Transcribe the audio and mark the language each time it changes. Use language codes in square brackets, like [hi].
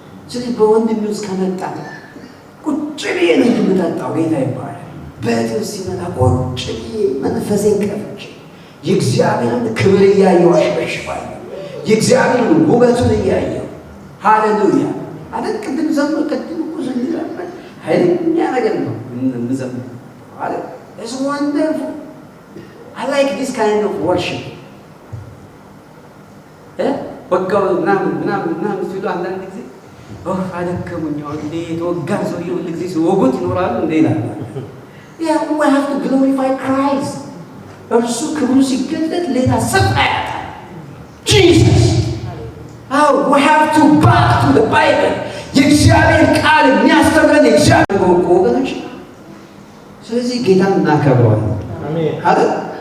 [am] ስለዚህ በወንድሜ ውስጥ ከመጣ ቁጭ ብዬ ነው የምጠጣው። ጌታ ይባላል። በእቴ ውስጥ ሲመጣ ቁጭ ብዬ መንፈሴን ከፍቼ የእግዚአብሔርን ክብር እያየሁ አሸበሽባለሁ። የእግዚአብሔርን ውበቱን እያየሁ ሃሌሉያ አይደል? ቅድም ዘመር ቅድም እኮ ዘምረናል። ኃይለኛ ነገር ነው የምዘምረው አይደል? [en] It's wonderful. I like this kind of worship. [am] ወጋው ምናምን ሲሉ አንዳንድ ጊዜ አደከሙኝ። አሁን የተወጋ ሰው ሁሉ ጊዜ ሲወጉት ይኖራሉ እንደ ይላል። [en] Yeah, we have to glorify Christ. [am] እርሱ ክብሩ ሲገለጥ ሌላ ስፍራ ያጣል። Jesus. [en] Oh, we have to back to the Bible. [am] የእግዚአብሔር ቃል የሚያስተምረን የእግዚአብሔር ወገኖች። ስለዚህ ጌታን እናከብረዋለን። አሜን አይደል?